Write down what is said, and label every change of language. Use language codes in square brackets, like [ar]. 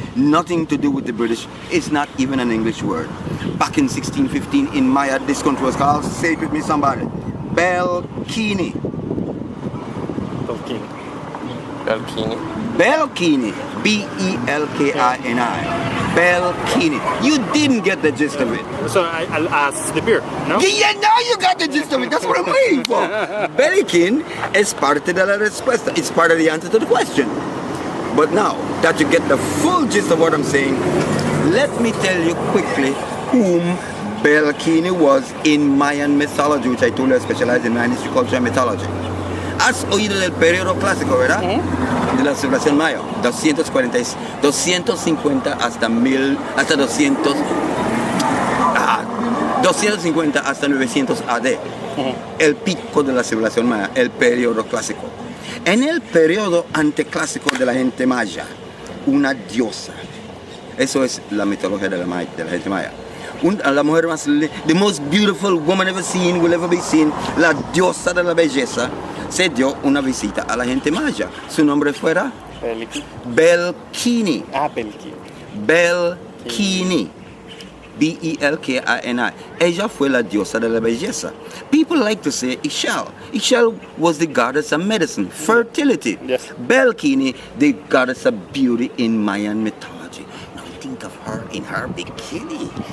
[en] Nothing to do with the British. It's not even an English word. Back in 1615 in Maya, this country was called, say it with me somebody, Belkini. Tolkien. Belkini. Belkini. B-E-L-K-I-N-I. Belkini. You didn't get the gist of it. So I'll ask the beer, no? Yeah, now you got the gist of it. That's what I'm waiting for. [es] Belkin es parte de la respuesta. [en] It's part of the answer to the question. But now that you get the full gist of what I'm saying, let me tell you quickly whom Belkini was in Mayan mythology, which I told you I specialize in Mayan history, culture, and mythology. [es] Has oído del periodo clásico, ¿verdad? De la civilización maya, 250 hasta 200, 250 hasta 900 AD. El pico de la civilización maya, el periodo clásico. En el periodo anteclásico de la gente maya, una diosa. Eso es la mitología de la gente maya. La mujer más, [en] the most beautiful woman ever seen, will ever be seen, [es] la diosa de la belleza, se dio una visita a la gente maya. Su nombre fuera Belkini. Ah, Belkini. Belkini. B-E-L-K-I-N-I. Ella fue la diosa de la belleza. [en] People like to say Ixchel. Ixchel was the goddess of medicine, fertility. Yes. Belkini, the goddess of beauty in Mayan mythology. Now think of her in her bikini.